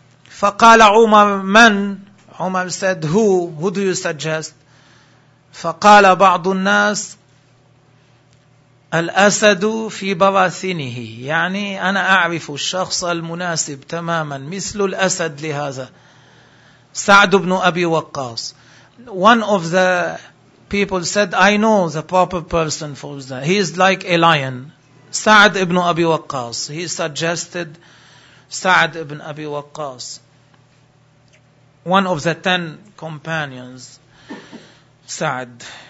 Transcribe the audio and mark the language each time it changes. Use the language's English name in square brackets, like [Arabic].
[Arabic] فقال عمر, من؟ [English] عمر said, who do you suggest? [Arabic] فقال بعض الناس, الأسد في براثنه. يعني أنا أعرف الشخص المناسب تماما, مثل الأسد لهذا. سعد بن أبي وقاص. [English] One of the people said, I know the proper person for that. He is like a lion. Sa'd ibn Abi Waqqas. He suggested Sa'd ibn Abi Waqqas. One of the 10 companions. Sa'd.